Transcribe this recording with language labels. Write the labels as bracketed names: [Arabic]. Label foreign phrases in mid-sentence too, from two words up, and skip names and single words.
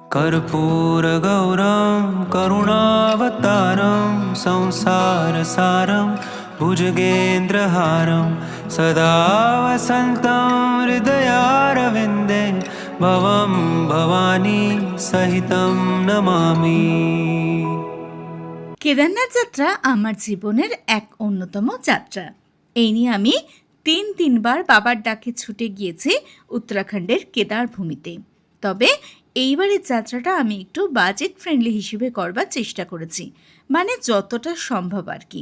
[Sanskrit] कर्पूरगौरं करुणावतारं संसारसारं भुजगेन्द्रहारं सदा वसन्तं हृदयारविन्दे भवं भवानी सहितं नमामि। [Bangla] কেদারনাথ যাত্রা আমার জীবনের এক অন্যতম যাত্রা। এই নিয়ে আমি তিনবার বাবার ডাকে ছুটে গিয়েছি উত্তরাখণ্ডের কেদার ভূমিতে। তবে এইবারের যাত্রাটা আমি একটু [English] budget friendly [Bangla] হিসেবে করবার চেষ্টা করেছি, মানে যতটা সম্ভব আর কি।